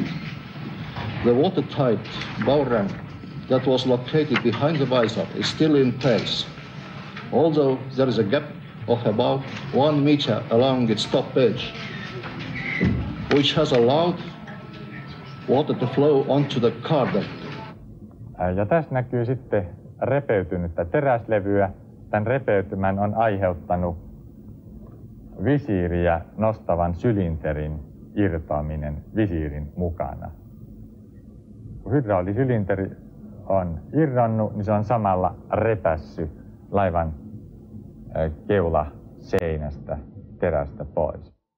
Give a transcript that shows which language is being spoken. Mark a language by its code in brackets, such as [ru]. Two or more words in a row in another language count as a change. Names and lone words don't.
[en] The watertight bow ring that was located behind the visor is still in place, although there is a gap of about 1 meter along its top edge, which has allowed water to flow onto the car deck. [fi] Ja tässä näkyy sitten repeytynyttä teräslevyä. Tämän repeytymän on aiheuttanut visiiriä nostavan sylinterin irtoaminen visiirin mukana. Kun hydraulisylinteri on irronnut, niin se on samalla repässyt laivan keulaseinästä terästä pois.